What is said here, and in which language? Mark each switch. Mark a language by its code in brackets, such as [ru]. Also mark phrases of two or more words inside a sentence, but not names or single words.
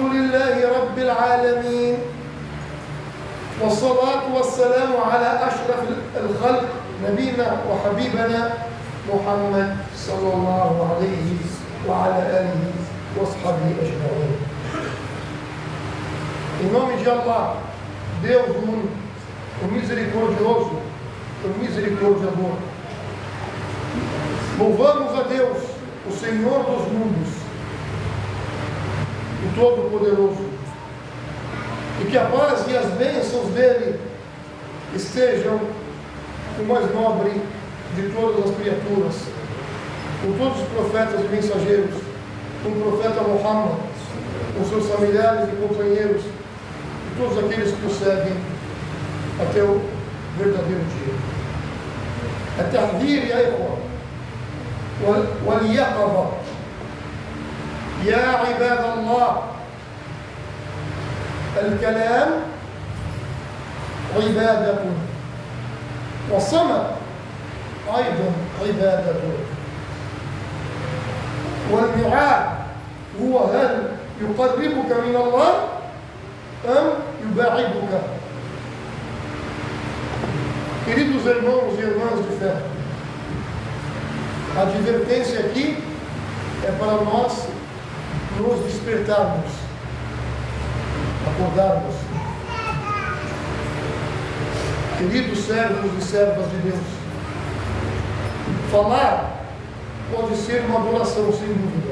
[ar] لله رب العالمين والصلاة والسلام على أشرف الخلق نبينا وحبيبنا محمد صلى الله عليه وعلى آله وصحبه أجمعين. [pt] Em nome de Allah, Deus único, o misericordioso, o misericordiador. Louvamos a Deus, o Senhor dos mundos, o Todo-Poderoso, e que a paz e as bênçãos dele estejam com o mais nobre de todas as criaturas, com todos os profetas e mensageiros, com o profeta Muhammad, com seus familiares e companheiros, e todos aqueles que o seguem até o verdadeiro dia. [ar] التحذير يا إخوة واليقظة يا عباد الله. الكلام عبادة والصمت أيضا عبادة، والمعاد هو هل يقربك من الله أم يباعدك. [pt] Queridos irmãos e irmãs de fé, a advertência aqui é para nós nos despertarmos, acordarmos. Queridos servos e servas de Deus, falar pode ser uma adoração, sem dúvida.